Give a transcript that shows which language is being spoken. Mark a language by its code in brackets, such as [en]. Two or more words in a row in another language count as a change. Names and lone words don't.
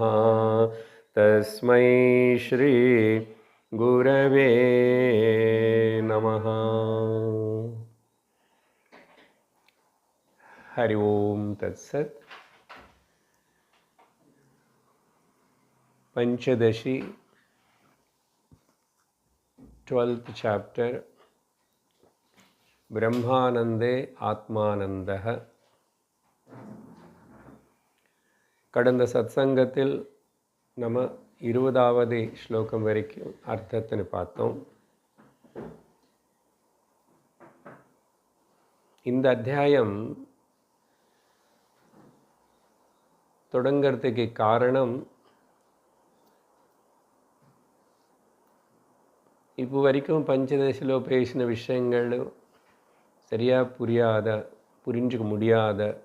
[sa] तस्मै श्री गुरवे नमः। हरि ओम तत्सत्। पंचदशी [en] 12th chapter [sa] ब्रह्मानंदे आत्मानंदः। [ta] கடந்த சத்சங்கத்தில் நம்ம 20வது ஸ்லோகம் வரைக்கும் அர்த்தத்தை பார்த்தோம். இந்த அத்தியாயம் தொடங்கிறதுக்கு காரணம் இப்போ வரைக்கும் பஞ்சதசிலோ பேசின விஷயங்கள் சரியாக புரிஞ்சுக்க முடியாத